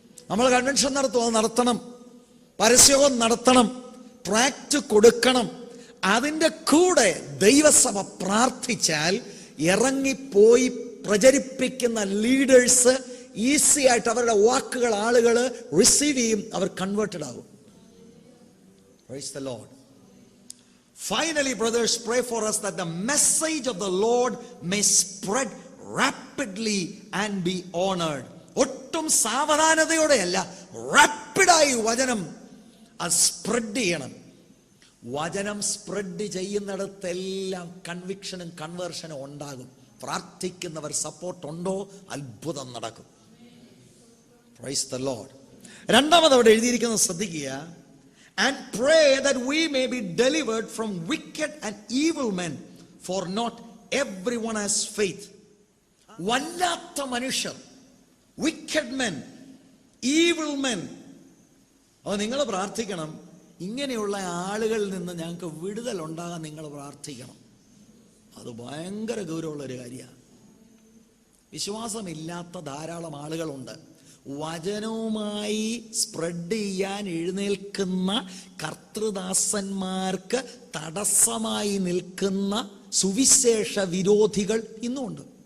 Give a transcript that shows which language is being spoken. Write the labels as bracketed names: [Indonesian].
[Malayalam] നമ്മൾ കൺവെൻഷൻ നടത്തണം, പരസ്യവും നടത്തണം, ട്രാക്റ്റ് കൊടുക്കണം. അതിൻ്റെ കൂടെ ദൈവസഭ പ്രാർത്ഥിച്ചാൽ ഇറങ്ങിപ്പോയി പ്രചരിപ്പിക്കുന്ന ലീഡേഴ്സ് ഈസി ആയിട്ട് അവരുടെ വാക്കുകൾ ആളുകൾ റിസീവ് ചെയ്യും, അവർ കൺവേർട്ടഡ് ആകും. [English] Praise the Lord. Finally, brothers, pray for us that the message of the Lord may spread rapidly and be honored. [Malayalam] ഒട്ടും സാവധാനതയോടെയല്ല, റാപ്പിഡായി വചനം അത് സ്പ്രെഡ് ചെയ്യണം. വചനം സ്പ്രെഡ് ചെയ്യുന്നിടത്തെല്ലാം കൺവിക്ഷനും കൺവേർഷനും ഉണ്ടാകും. [English] പ്രാർത്ഥിക്കുന്നവർ സപ്പോർട്ട് ഉണ്ടോ, അത്ഭുതം നടക്കും. Praise the Lord. [Malayalam] രണ്ടാമത് അവിടെ എഴുതിയിരിക്കുന്നത് ശ്രദ്ധിക്കുക. [English] And pray that we may be delivered from wicked and evil men, for not everyone has faith. [Malayalam] വല്ലാത്ത മനുഷ്യർ, [English] wicked men, evil men. [Malayalam] അപ്പോൾ നിങ്ങൾ പ്രാർത്ഥിക്കണം, ഇങ്ങനെയുള്ള ആളുകളിൽ നിന്ന് ഞങ്ങൾക്ക് വിടുതൽ ഉണ്ടാകാൻ നിങ്ങൾ പ്രാർത്ഥിക്കണം. അത് ഭയങ്കര ഗൗരവമുള്ളൊരു കാര്യമാണ്. വിശ്വാസമില്ലാത്ത ധാരാളം ആളുകളുണ്ട്. വചനവുമായി സ്പ്രെഡ് ചെയ്യാൻ എഴുന്നേൽക്കുന്ന കർത്തൃദാസന്മാർക്ക് തടസ്സമായി നിൽക്കുന്ന സുവിശേഷ വിരോധികൾ ഇന്നുമുണ്ട്.